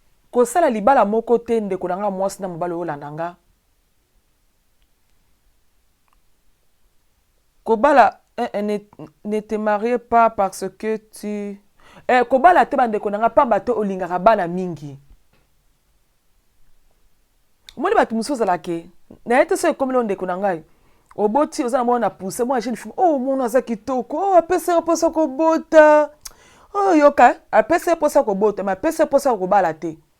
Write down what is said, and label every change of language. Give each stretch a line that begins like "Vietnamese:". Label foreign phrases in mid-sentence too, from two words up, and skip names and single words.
Lingala: Kosala libala moko te, ndeko na nga mwasi na mobali oyo olanda nga. Kobala, eh,
French: eh, ne, ne te marie pas parce que tu, eh,
Lingala: kobala te bandeko na nga, pamba te olingaka bana mingi. Omoni bato mosusu ozalake, na ye te so ekomeli oyo ndeko na ngai. Oboti, oza na mwana na pousse, mwana
French: jeune fille,
Lingala: "Oh, mwana aza kitoko, oh, apesa ye mposa kobota." Oh, yoka, apesa ye mposa kobota, mais apesa ye mposa kobala te.